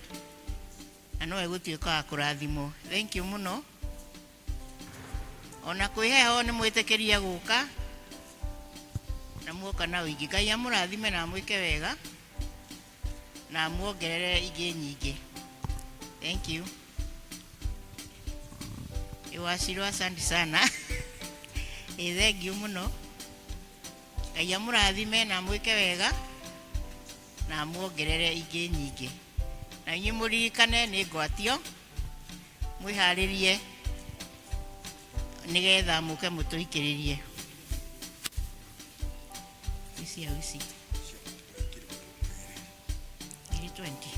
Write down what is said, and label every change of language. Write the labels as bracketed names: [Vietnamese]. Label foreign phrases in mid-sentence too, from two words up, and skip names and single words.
[Kikuyu] Na no egũtuĩka wa kũrathimwo. [English] Thank you [Kikuyu] mũno. Ona kwĩheho nĩ mwĩtĩkĩrie gũka. Na muoka na ũingĩ. Ngai amũrathime na mwĩke wega. Na muongerere ingĩ nyingĩ. [English] Thank you. [Swahili] Iwashirwo asante sana. [English] Thank you [Kikuyu] mũno. Ngai amũrathime na mwĩke wega. Na muongerere ingĩ nyingĩ. Na inyuĩ mũririkane nĩ ngwatio. Mwĩharĩrie nigetha mũke mũtũikĩrĩrie. Ici. 20.